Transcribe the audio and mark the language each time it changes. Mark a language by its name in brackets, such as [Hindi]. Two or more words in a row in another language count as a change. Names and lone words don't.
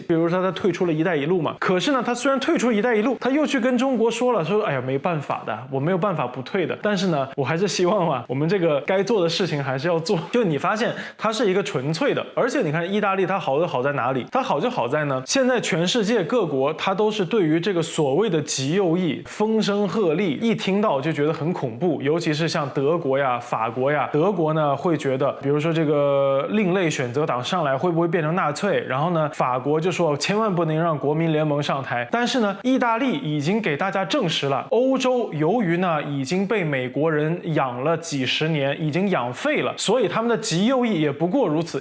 [Chinese] 比如說它退出了一帶一路嘛，可是呢，它雖然退出一帶一路，它又去跟中國說了，說哎呀没辦法的，我沒有辦法不退的。但是呢，我還是希望嘛，我們這個該做的事情還是要做。就你發現它是一個純粹的，而且你看意大利它好就好在哪裡？它好就好在呢，現在全世界各國它都是對於這個所謂的極右翼風聲鶴唳，一聽到就覺得很恐怖。尤其是像德國呀、法國呀，德國呢會覺得，比如說這個另類選擇黨上來會不會變成納粹？然後呢，法國就說千萬不能讓國民聯盟上台。但是呢，意大利已經給大家證實了，歐洲由於呢已經被美國人養了幾十年，已經養廢了，所以他們的極右翼也不過如此。